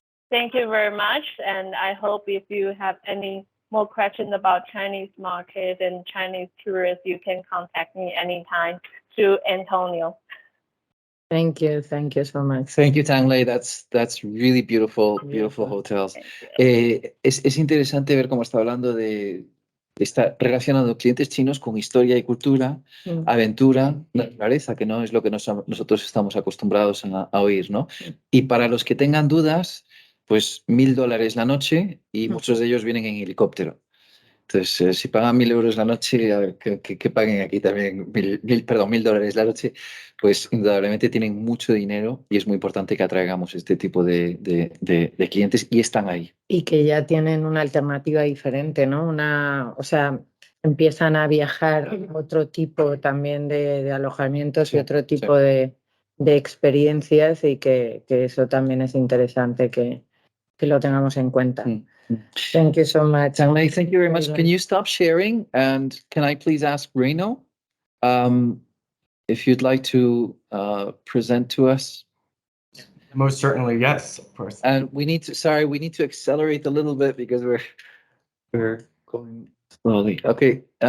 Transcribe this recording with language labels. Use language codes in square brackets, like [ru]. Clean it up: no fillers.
[en] Thank you very much, and I hope if you have any more questions about Chinese market and Chinese tourists, you can contact me anytime through Antonio. Thank you so much. Thank you, Tang Lei. That's really beautiful hotels. [es] Es interesante ver cómo está hablando está relacionando clientes chinos con historia y cultura, aventura, naturaleza, que no es lo que nosotros estamos acostumbrados a oír, ¿no? Y para los que tengan dudas, pues $1.000 la noche, y muchos de ellos vienen en helicóptero. Entonces, si pagan 1.000 euros la noche, a ver, que paguen aquí también $1.000 la noche, pues indudablemente tienen mucho dinero y es muy importante que atraigamos este tipo de clientes, y están ahí. Y que ya tienen una alternativa diferente, ¿no? O sea, empiezan a viajar otro tipo también de alojamientos y otro tipo de experiencias, y que eso también es interesante que lo tengamos en cuenta. [en] Thank you so much. Tang Lei, thank you very much. Can you stop sharing? And can I please ask Reno if you'd like to present to us? Most certainly, yes, of course. And we need to accelerate a little bit because we're going slowly. Okay.